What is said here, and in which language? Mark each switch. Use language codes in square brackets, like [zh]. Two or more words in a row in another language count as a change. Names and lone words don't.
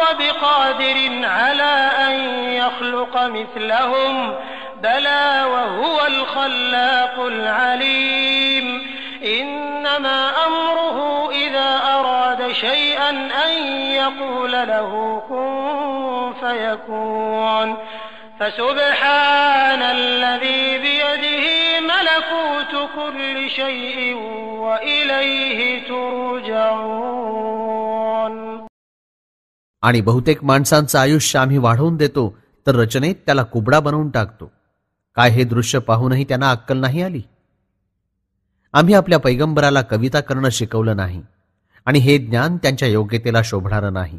[ar] بقادر على أن يخلق مثلهم بلى وهو الخلاق العليم إنما أمره إذا أراد شيئا أن يقول له كن فيكون فسبحان الذي بيده ملكوت كل شيء وإليه ترجعون. [mr] आणि बहुतेक माणसांचं आयुष्य आम्ही वाढवून देतो तर रचनेत त्याला कुबडा बनवून टाकतो. काय हे दृश्य पाहूनही त्यांना अक्कल नाही आली? आम्ही आपल्या पैगंबराला कविता करणं शिकवलं नाही आणि हे ज्ञान त्यांच्या योग्यतेला शोभणारं नाही.